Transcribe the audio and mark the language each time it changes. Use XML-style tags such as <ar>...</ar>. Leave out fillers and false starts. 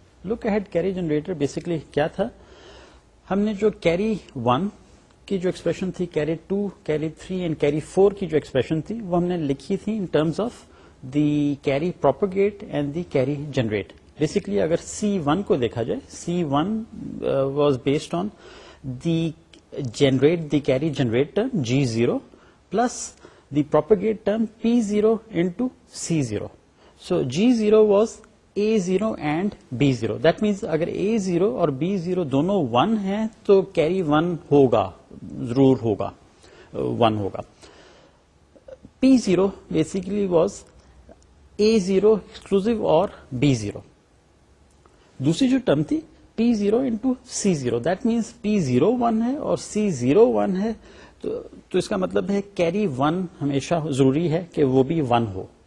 <ur>Look ahead carry generator basically کیا تھا؟ ہم نے جو carry 1 کی جو ایکسپریشن تھی, carry 2, carry 3 and carry 4 کی جو ایکسپریشن تھی وہ ہم نے لکھی تھی</ur> <en>in terms of the carry propagate and the carry generate. Basically</en> <ur>اگر C1 کو دیکھا جائے,</ur> <en>C1 was based on the generate the carry generate term G0 plus the propagate term P0 into C0. So G0 was A0 and B0. That means</en> <ur>اگر A0 اور B0 دونوں 1 ہیں تو carry 1 ہوگا, ضرور ہوگا, 1 ہوگا.</ur> <en>P0 basically was A0 exclusive اور B0.</en> <ur>دوسری جو ٹرم تھی P0 into C0,</ur> <en>that means</en> <ur>P0 1 ہے اور C0 1 ہے, تو اس کا مطلب ہے کیری 1 ہمیشہ ضروری ہے کہ وہ بھی 1 ہو.</ur>